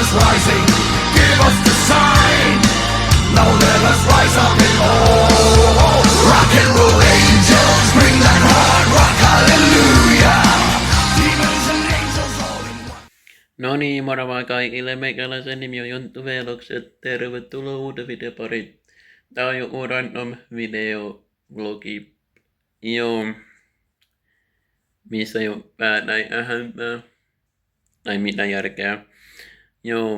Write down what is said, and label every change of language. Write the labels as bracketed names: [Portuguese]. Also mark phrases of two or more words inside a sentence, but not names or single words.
[English] rising, give us the sign. Now let us rise up and oh, rock and roll angels, bring that hard rock, hallelujah. Demons and angels all in one. [Finnish] No niin, moro vaan kaikille. Meikäläisen nimi on Jonttu Velokset. Tervetuloa uuden videon pariin. Tää on joku random videovlogi. Joo. Missä ei oo näin ähäntää. Tai mitä järkeä. Joo.